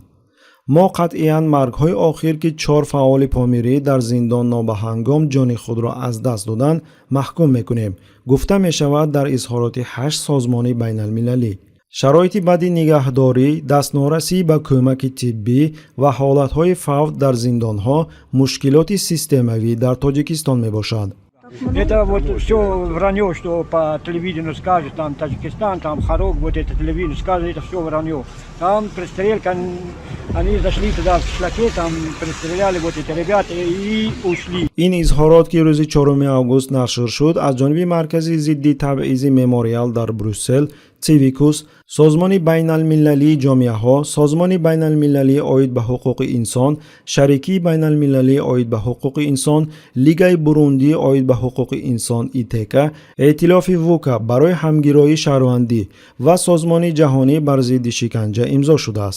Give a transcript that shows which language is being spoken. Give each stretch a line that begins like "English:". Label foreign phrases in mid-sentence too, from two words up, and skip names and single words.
Tajik: мо қатъиян маргҳои охир ки 4 фаъоли помирӣ дар зиндон нобаҳангом ҷони худро аз даст доданд маҳкум мекунем, гуфта мешавад дар изҳороти 8 созмони байналмилалӣ. шароити бади нигаҳдорӣ, дастнорасӣ ба кӯмаки тиббӣ ва ҳолатҳои фавт дар зиндонҳо мушкилоти системавӣ дар Тоҷикистон мебошад.
Russian: Это вот все вранье, что по телевидению скажет, там Таджикистан, там Харок, вот это телевидение скажет, это все вранье. Там пристрелка, они зашли туда в шлаке, там пристреляли вот эти ребята и ушли.
Tajik: ин изҳорот ки рӯзи 4 август нашр шуд аз ҷониби маркази зидди табъизи мемориал дар Брюссел, Цивикус, созмони байналмилалии ҷомеаҳо, созмони байналмилалии оид ба ҳуқуқи инсон, шарикии байналмилалии оид ба ҳуқуқи инсон, лигаи бурундии оид ба ҳуқуқи инсон ИТК, эътилофи ВУКА барои ҳамгироии шаҳрвандӣ ва созмони ҷаҳонӣ бар зидди шиканҷа имзо шудааст.